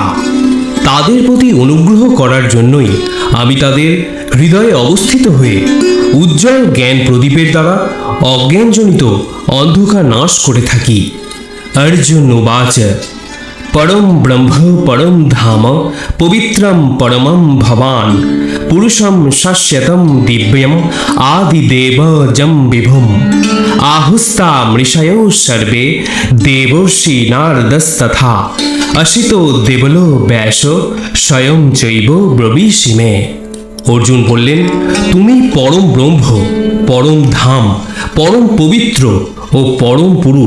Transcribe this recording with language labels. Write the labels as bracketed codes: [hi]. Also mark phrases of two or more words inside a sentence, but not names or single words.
[bn] তাদের প্রতি অনুগ্রহ করার জন্যই আমি তাদের হৃদয়ে অবস্থিত হয়ে উজ্জ্বল জ্ঞান প্রদীপের দ্বারা অজ্ঞানজনিত অন্ধকার নাশ করে থাকি। [sa] অর্জুন উবাচ পরম ব্রহ্ম পরম ধাম পবিত্রম পরমম ভবান পুরুষম শাস্যতম দিব্যম আদিদেবজম বিভুম আহুস্তা মৃষয়ো সর্বে দেবর্ষি নারদস্তথা অসিতো দেবলো ব্যাস স্বয়ং চৈব ব্রবীষি মে। [bn] অর্জুন বললেন, তুমি পরম ব্রহ্ম, পরম ধাম, পরম পবিত্র ও পরম পুরুষ।